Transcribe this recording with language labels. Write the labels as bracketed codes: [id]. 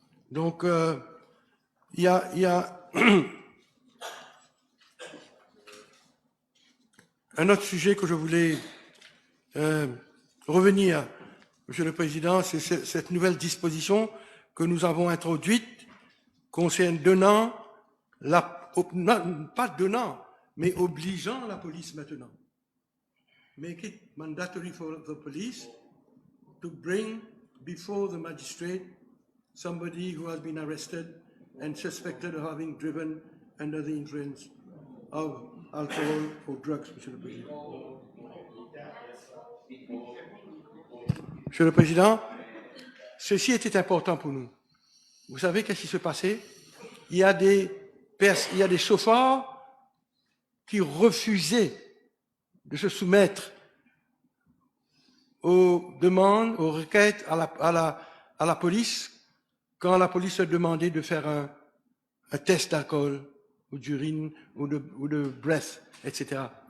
[fr] Donc, il y a un autre sujet que je voulais revenir, Monsieur le Président, c'est cette nouvelle disposition que nous avons introduite concerne donnant, pas donnant, mais obligeant la police maintenant. [en] Make it mandatory for the police to bring before the magistrate somebody who has been arrested and suspected of having driven under the influence of alcohol or drugs, Monsieur le Président. [fr] Monsieur le Président, ceci était important pour nous. Vous savez qu'est-ce qui se passait? Il y a des chauffeurs qui refusaient de se soumettre aux demandes, aux requêtes à la police quand la police a demandé de faire un test d'alcool ou d'urine ou de breath, etc.